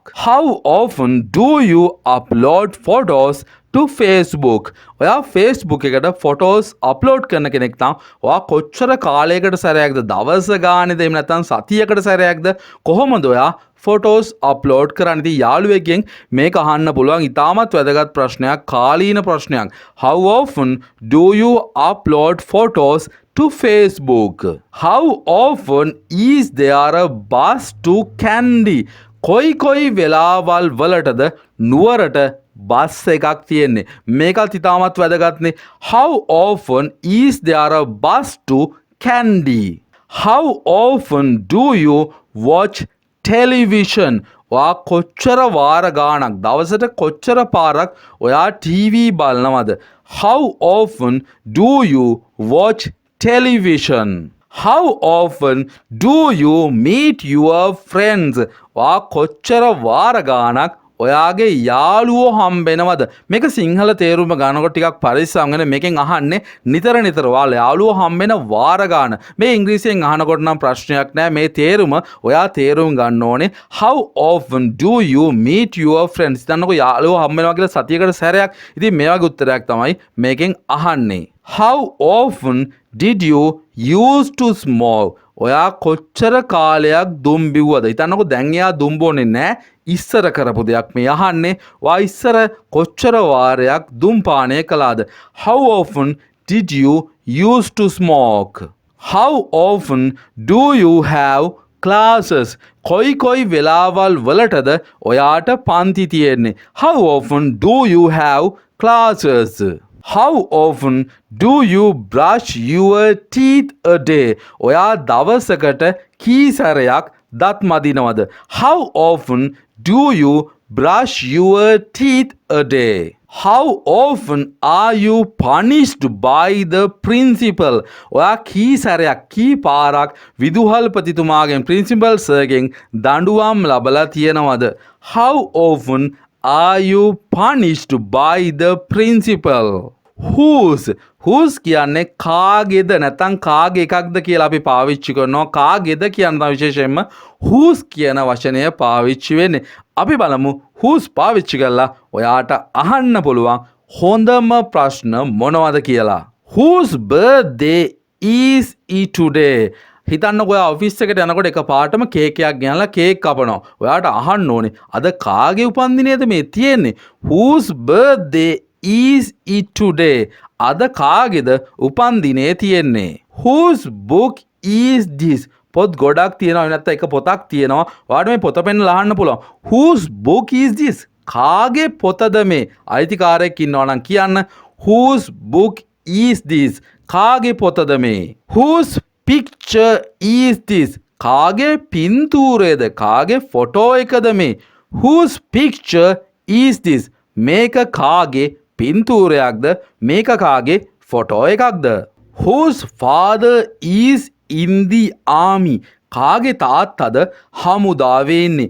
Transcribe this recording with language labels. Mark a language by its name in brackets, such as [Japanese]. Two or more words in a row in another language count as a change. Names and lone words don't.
[English] How often do you upload photos to Facebook? [Sinhala] ඔයා Facebook එකට [English] photos upload [Sinhala] කරන කෙනෙක් නම් ඔයා කොච්චර කාලයකට සැරයක්ද දවස ගානේද එහෙම නැත්නම් සතියකට සැරයක්ද කොහොමද ඔයා [English] photos upload [Sinhala] කරන්න? ඉතින් යාළුවෙක්ගෙන් මේක අහන්න පුළුවන් ඉතාමත් වැදගත් ප්‍රශ්නයක් කාලීන ප්‍රශ්නයක්. [English] How often do you upload photos to Facebook? How often is there a bus to Kandy? [Sinhala] කොයි වෙලාවල් වලටද නුවරට බස් එකක් තියෙන්නේ? මේකත් ඉතාමත් වැදගත්නේ. [English] How often is there a bus to Kandy? How often do you watch television? [Sinhala] ඔයා කොච්චර වාර ගාණක් දවසට කොච්චර පාරක් ඔයා TV බලනවද? [English] How often do you watch television? How often do you meet your friends? [Sinhala] ඔයා කොච්චර වාර ගාණක් ඔයාගේ යාළුවෝ හම්බෙනවද? මේක සිංහල තේරුම ගන්නකොට ටිකක් පරිස්සම් වෙන. මේකෙන් අහන්නේ නිතර ඔයාලා යාළුවෝ හම්බෙන වාර ගාන. මේ ඉංග්‍රීසියෙන් අහනකොට නම් ප්‍රශ්නයක් නෑ. මේ තේරුම ඔයා තේරුම් ගන්න ඕනේ. [English] How often do you meet your friends? [Sinhala] දන්නකො යාළුවෝ හම්බෙනවා කියලා සතියකට සැරයක්. ඉතින් මේ වගේ උත්තරයක් තමයි මේකෙන් අහන්නේ. [English] How often did you used to smoke? [Sinhala] ඔයා කොච්චර කාලයක් දුම් බිව්වද? හිතන්නකො දැන් එයා දුම් බොන්නේ නැහැ. ඉස්සර කරපු දෙයක් මේ අහන්නේ. වා ඉස්සර කොච්චර වාරයක් දුම් පානය කළාද? [English] How often did you used to smoke? How often do you have classes? [Sinhala] කොයි වෙලාවල් වලටද ඔයාට පන්ති තියෙන්නේ? [English] How often do you have classes? How often do you brush your teeth a day? [Sinhala] ඔයා දවසකට කී සැරයක් දත් මදිනවද? [English] How often do you brush your teeth a day? How often are you punished by the principal? [Sinhala] ඔයා කී සැරයක් කී පාරක් විදුහල්පතිතුමාගෙන් principal සර්ගෙන් දඬුවම් ලබලා තියෙනවද? [English] How often are you punished by the principal? [Sinhala] Whose කියන්නේ කාගේද නැත්නම් කාගේ එකක්ද කියලා අපි පාවිච්චි කරනවා. කාගේද කියන විශේෂයෙන්ම whose කියන වචනය පාවිච්චි වෙන්නේ. අපි බලමු whose පාවිච්චි කරලා ඔයාට අහන්න පුළුවන් හොඳම ප්‍රශ්න මොනවද කියලා. [English] Whose birthday is it today? [Sinhala] හිතන්නකො ඔයා ඔෆිස් එකට යනකොට එකපාරටම කේක් එකක් ගෙනලා කේක් කපනවා. ඔයාට අහන්න ඕනේ අද කාගේ උපන්දිනයද මේ තියෙන්නේ? [English] Whose birthday is it today? [Sinhala] අද කාගේද උපන්දිනේ තියෙන්නේ? [English] Whose book is this? [Sinhala] පොත් ගොඩක් තියෙනවා නැත්නම් එක පොතක් තියෙනවා. ඔයාට මේ පොත පෙන්නලා අහන්න පුළුවන්. [English] Whose book is this? [Sinhala] කාගේ පොතද මේ? අයිතිකාරයෙක් ඉන්නවා නම් කියන්න. [English] Whose book is this? [Sinhala] කාගේ පොතද මේ? [English] Whose picture is this? [Sinhala] කාගේ පින්තූරයද? කාගේ ෆොටෝ එකද මේ? [English] Whose picture is this? [Sinhala] මේක කාගේ පින්තූරයක්ද? මේක කාගේ ෆොටෝ එකක්ද? [English] Whose father is in the army? [Sinhala] කාගේ තාත්තද හමුදාවේ ඉන්නේ?